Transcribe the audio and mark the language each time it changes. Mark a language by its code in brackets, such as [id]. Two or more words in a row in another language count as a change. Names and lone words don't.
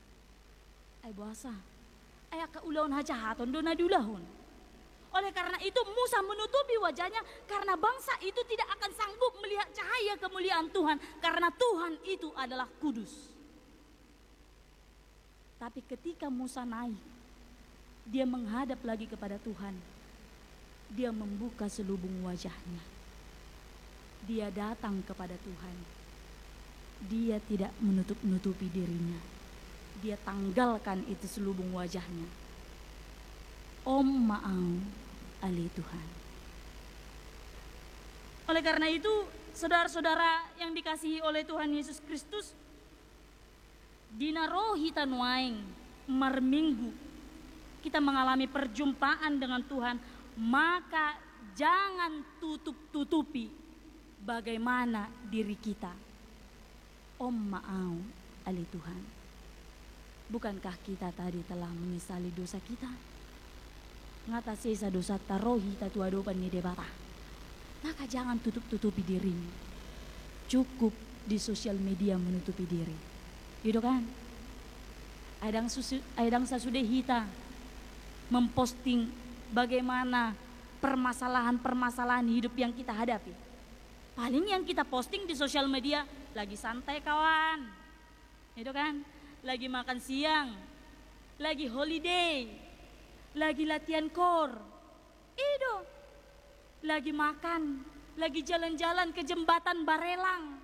[bbc] Ay bahasa, ay kaulaon hajahaton dona dulahon. [id] Oleh karena itu Musa menutupi wajahnya karena bangsa itu tidak akan sanggup melihat cahaya kemuliaan Tuhan karena Tuhan itu adalah kudus. Tapi ketika Musa naik, dia menghadap lagi kepada Tuhan. Dia membuka selubung wajahnya. Dia datang kepada Tuhan. Dia tidak menutup-nutupi dirinya. Dia tanggalkan itu selubung wajahnya. [bbc] Om ma'au ali Tuhan. [id] Oleh karena itu, saudara-saudara yang dikasihi oleh Tuhan Yesus Kristus, [bbc] dina rohi tanuaing marminggu [id] kita mengalami perjumpaan dengan Tuhan, maka jangan tutup-tutupi bagaimana diri kita. [bbc] Om ma'au ali Tuhan. [id] Bukankah kita tadi telah menyesali dosa kita? [bbc] Ngata sesa dosa tarohi tatua dopan ni debata. [id] Maka jangan tutup-tutupi dirimu. Cukup di sosial media menutupi diri. Gitu kan? [bbc] Aidang sasudah hita [id] memposting bagaimana permasalahan-permasalahan hidup yang kita hadapi. Paling yang kita posting di sosial media lagi santai kawan. Gitu kan? Lagi makan siang, lagi holiday, lagi latihan kor, itu, lagi makan, lagi jalan-jalan ke jembatan Barelang.